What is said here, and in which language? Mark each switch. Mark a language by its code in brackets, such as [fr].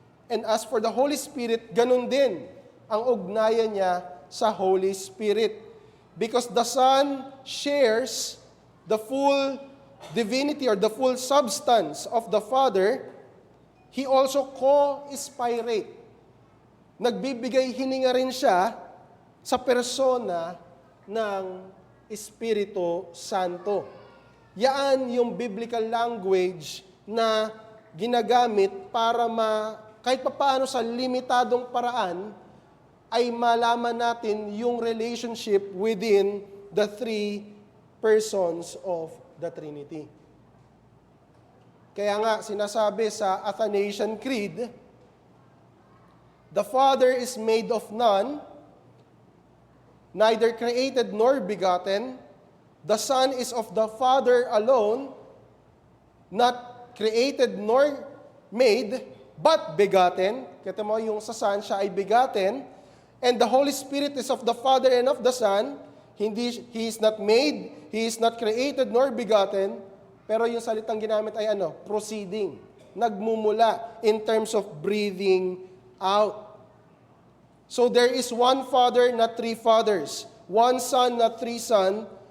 [en] And as for the Holy Spirit, [tl] ganun din ang ugnayan niya sa Holy Spirit. [en] Because the Son shares the full divinity or the full substance of the Father, He also co-inspirate [tl] nagbibigay hininga rin siya sa persona ng Espiritu Santo. Yan yung biblical language na ginagamit para kahit papaano sa limitadong paraan ay malaman natin yung relationship within the three persons of the Trinity. Kaya nga sinasabi sa [en] Athanasian Creed, the Father is made of none, neither created nor begotten. The Son is of the Father alone, not created nor made, but begotten. [tl] Kita mo, yung sa Son, siya ay begotten. [en] And the Holy Spirit is of the Father and of the Son. He is not made, He is not created nor begotten. [tl] Pero yung salitang ginamit ay proceeding. Nagmumula [en] in terms of breathing out. So there is one Father, not three fathers. One Son, not three sons.